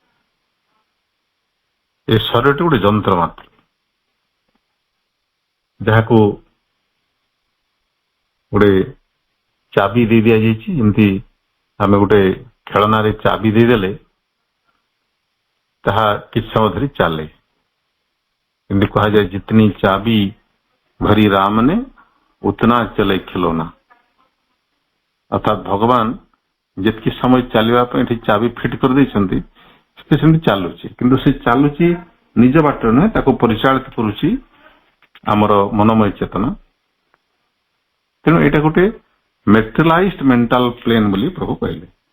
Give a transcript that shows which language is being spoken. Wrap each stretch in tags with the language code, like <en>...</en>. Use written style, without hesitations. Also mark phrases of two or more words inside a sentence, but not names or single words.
<or>ଏ ଶରୀରଟି ଗୋଟେ ଯନ୍ତ୍ର ମାତ୍ର, ଯାହାକୁ ଗୋଟେ ଚାବି ଦେଇ ଦିଆଯାଇଛି। ଯେମିତି ଆମେ ଗୋଟେ ଖେଳନାରେ ଚାବି ଦେଇଦେଲେ ତାହା କିଛି ସମୟ ଧରି ଚାଲେ। ଏମିତି କୁହାଯାଏ,</or> <hi>जितनी चाबी भरी राम ने उतना चले खिलौना।</hi> <or>ଅର୍ଥାତ୍ ଭଗବାନ ଯେତିକି ସମୟ ଚାଲିବା ପାଇଁ ଏଠି ଚାବି ଫିଟ୍ କରିଦେଇଛନ୍ତି, ସେ ସେମିତି ଚାଲୁଛି। କିନ୍ତୁ ସେ ଚାଲୁଛି ନିଜ ବାଟରେ ନୁହେଁ, ତାକୁ ପରିଚାଳିତ କରୁଛି ଆମର ମନୋମୟ ଚେତନା। ତେଣୁ ଏଇଟା ଗୋଟେ</or> <en>materialized mental plane</en> <or>ବୋଲି ପ୍ରଭୁ କହିଲେ।</or>